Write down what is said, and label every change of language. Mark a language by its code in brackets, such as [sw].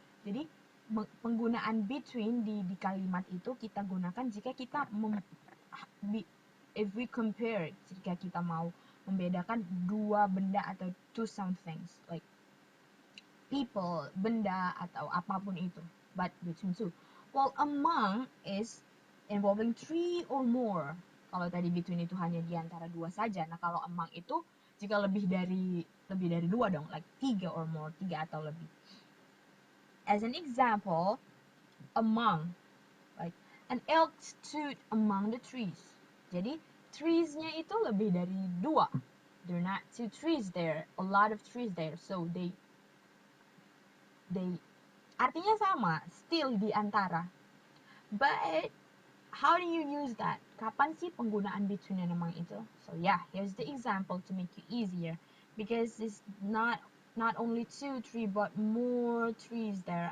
[id] Jadi penggunaan between di kalimat itu kita gunakan jika kita [en] if we compare, [id] jika kita mau membedakan dua benda atau [en] two somethings, like people, [id] benda, atau apapun itu, [en] but between two. While among is involving three or more. [id] Kalau tadi between itu hanya di antara dua saja. Nah, kalau among itu jika lebih dari dua dong, [en] like tiga or more, [id] tiga atau lebih. [en] As an example, among, like an elk stood among the trees. [id] Jadi trees-nya itu lebih dari dua. [en] There are not two trees there, a lot of trees there, so they [id] artinya sama, [en] still [id] di antara. [en] But how do you use that? [id] Kapan sih penggunaan [en] between and among [id] itu? [en] So yeah, here's the example to make it easier, because it's not only 2, 3, but more trees there.